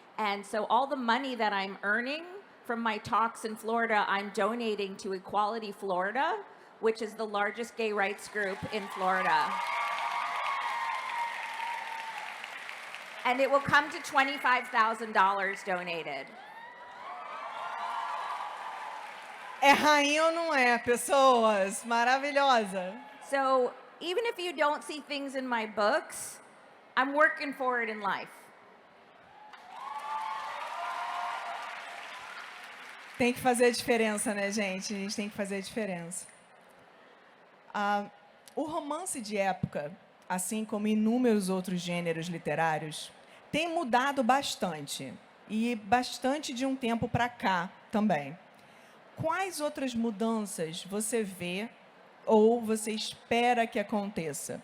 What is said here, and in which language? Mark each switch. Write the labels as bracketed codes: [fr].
[en] And so all the money that I'm earning from my talks in Florida, I'm donating to Equality Florida, which is the largest gay rights group in Florida. And it will come to $25,000 donated. [pt] É rainha ou não é, pessoas? Maravilhosa. [en] So even if you don't see things in my books, I'm working for it in life. [pt] Tem que fazer a diferença, né, gente? A gente tem que fazer a diferença. O romance de época, assim como inúmeros outros gêneros literários, tem mudado bastante. E bastante de um tempo para cá também. Quais outras mudanças você vê ou você espera que aconteça?